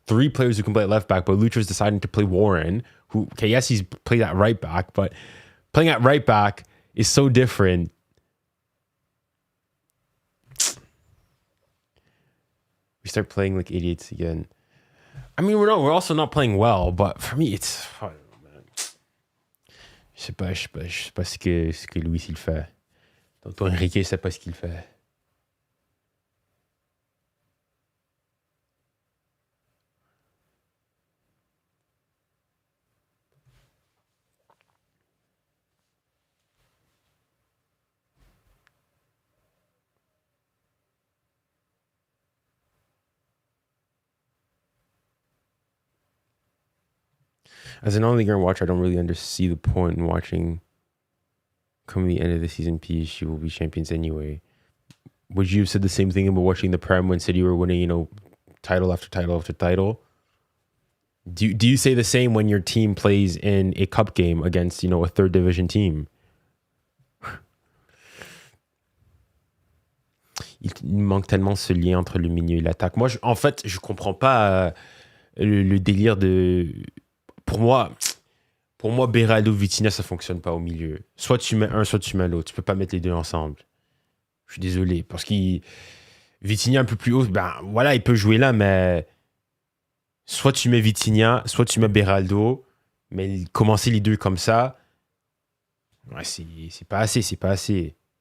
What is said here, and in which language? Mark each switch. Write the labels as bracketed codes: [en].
[en] 3 players who can play at left back, but Lucha's deciding to play Warren, who, okay, yes, he's played at right back, but playing at right back is so different. We start playing like idiots again. I mean, we're also not playing well, but for me, it's, I don't know, man. [fr] Je sais pas ce que Luis il fait. Tonton Enrique sait pas ce qu'il fait. [en] As a non-Ligue 1 watcher, I don't really see the point in watching. Come the end of the season, PSG will be champions anyway. Would you have said the same thing about watching the Prem when City were winning, you know, title after title after title? Do you say the same when your team plays in a cup game against, you know, a third division team? [fr] Il manque tellement ce lien entre le milieu et l'attaque. Moi, en fait, je comprends pas le délire de... Pour moi, 𝙬𝙬𝘼𝘾𝘼, Vitinha, ça fonctionne pas au milieu. Soit tu mets un, soit tu mets l'autre. Tu peux pas mettre les deux ensemble. Je suis désolé. Parce qu'il Vitinha un peu plus haut, ben voilà, il peut jouer là, mais soit tu mets Vitinha, soit tu mets 𝙬𝙬𝘼𝑾𝑜, mais commencer les deux comme ça, ouais, c'est pas assez, c'est pas assez.